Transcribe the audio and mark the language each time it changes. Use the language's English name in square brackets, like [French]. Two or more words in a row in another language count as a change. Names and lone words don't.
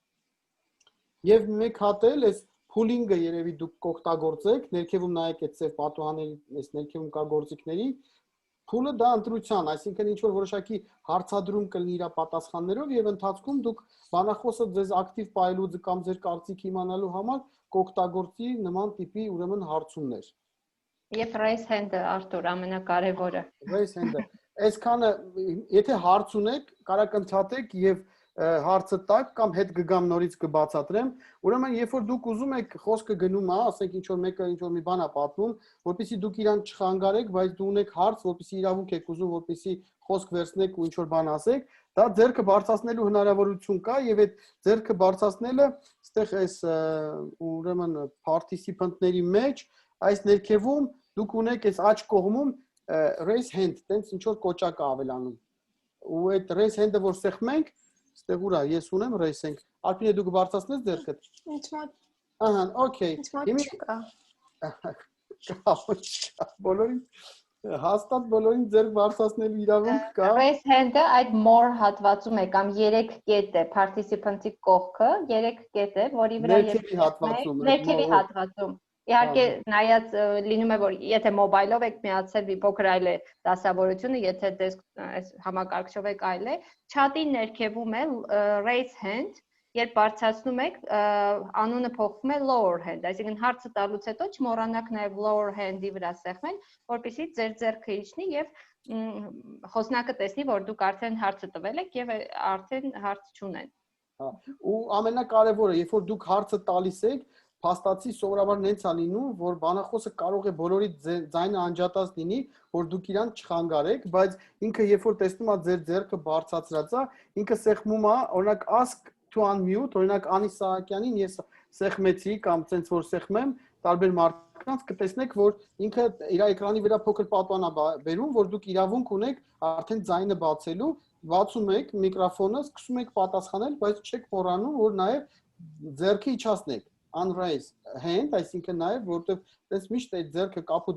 [Armenian] Եվ մեկ հատ էլ այս pooling-ը երևի դուք կօգտագործեք, ներքևում նայեք այդ ծեր պատուհանների, այս ներքևում կա գործիքների, pool-ը դա ընտրության, այսինքն ինչ որ որոշակի հարցադրում կլինի իր պատասխաններով եւ ընթացքում դուք բանախոսը ձեզ ակտիվ պայելու կամ ձեր կարծիք իմանալու համար կօգտագործի նման տիպի ուրեմն հարցումներ։ Եվ [English] raise hand- [Armenian] ը Արտուր ամենակարևորը։ [English] Raise hand- [Armenian] ը։ Այսքանը եթե հարց ունեք, կարաք ընդհատեք եւ հարցը տակ կամ հետ կգամ նորից կբացատրեմ։ Ուրեմն երբ որ դուք ուզում եք խոսքը գնում է, ասենք ինչ որ մեկը ինչ որ մի բան է պատմում, որպեսզի դուք իրան չխանգարեք, բայց դու ունեք հարց, որպեսզի իրավունք եք ուզում, որպեսզի խոսք վերցնեք ու ինչ որ բան ասեք, դա ձեռքը բարձրացնելու հնարավորություն կա եւ այդ ձեռքը բարձրացնելը այստեղ այս ուրեմն participant-ների մեջ այս ներքևում դուք ունեք այս աջ կողմում [English] raise hand, [Armenian] տենց ինչ որ կոճակ է ավելանում։ Ու այդ [English] raise hand- [Armenian] ը որ սեղմենք, այստեղ ուրա, ես ունեմ [English] raise hand։ [Armenian] Արփինե դու կբարձրացնես ձեռքդ։ Ինչ մոտ։ Ահա, okay։ Ինչ մոտ չկա։ Բոլորին հաստատ բոլորին ձեռք բարձրացնելու իրավունք կա։ [English] Raise hand- [Armenian] ը այդ more հատվածում է կամ 3 կետ է participant-ի կողքը, 3 կետ է, որի վրա ներքևի հատվածում։ Իհարկե նայած լինում է որ եթե մոբայլով եք միացել մի փոքր այլ է դասավորությունը, եթե համակարգչով եք այլ է, chat-ի ներքևում է [English] raise hand [Armenian] երբ բարձրացնում եք, անունը փոխվում է [English] lower hand, [Armenian] այսինքն հարցը տալուց հետո չմոռանաք նաև [English] lower hand- [Armenian] ի վրա սեղմել, որպեսզի ձեր ձեռքը իջնի եւ խոսնակը տեսնի, որ դուք արդեն հարցը տվել եք եւ արդեն հարց չունեն։ Ու ամենակարևորը, երբ որ դուք հարցը տալիս եք, փաստացի սովորաբար նենց է լինում, որ բանախոսը կարող է բոլորի ձայնը անջատած լինի, որ դուք իրան չխանգարեք, բայց ինքը երբ որ տեսնում է ձեր ձեռքը բարձրացրած է, ինքը սեղմում է, օրինակ ask [English] to unmute, [Armenian] օրինակ Անի Սահակյանին ես սեղմեցի կամ ցենց որ սեղմեմ, տարբեր մարդկանց կտեսնեք, որ ինքը իր էկրանի վրա փոքր պատվան է բերում, որ դուք իրավունք ունեք արդեն ձայնը բացելու, բացում եք միկրոֆոնը, սկսում եք պատասխանել, բայց չեք մոռանում, որ նաև ձեռքը իջացնեք, [English] unraise hand, [Armenian] այսինքն նաև որտեղ տես միշտ այդ ձեռքը կապուտ